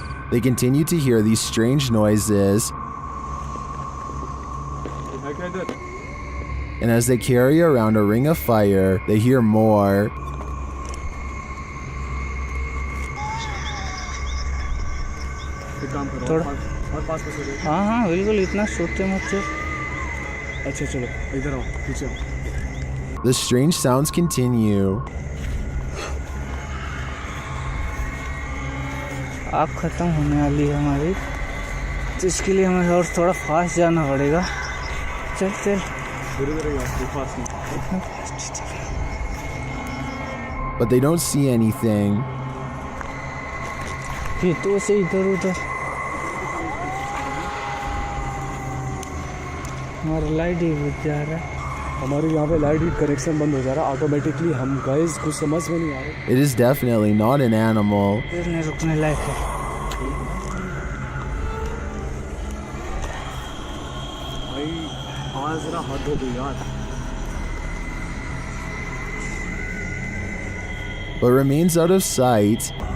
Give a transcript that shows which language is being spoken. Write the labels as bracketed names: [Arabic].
[English] They continue to hear these strange noises, and as they carry around a ring of fire, they hear more. [Hindi] हाँ बिल्कुल इतना सोचते मत चल अच्छा चलो इधर आओ पीछे आओ [English] The strange sounds continue. [Hindi] आग खत्म होने वाली है हमारी, तो इसके लिए हमें और थोड़ा फास्ट जाना पड़ेगा. चल चल [English] But they don't see anything. [Hindi] ये तो से इधर उधर हमारा लाइट ही बुझ जा रहा है. हमारे यहाँ पे लाइट कनेक्शन बंद हो जा रहा है ऑटोमेटिकली. हम गाइस कुछ समझ में नहीं आ रहा. [English] It is definitely not an animal. [Hindi] नहीं रुकने लायक है. भाई आवाज जरा हद हो गई यार. [English] But remains out of sight.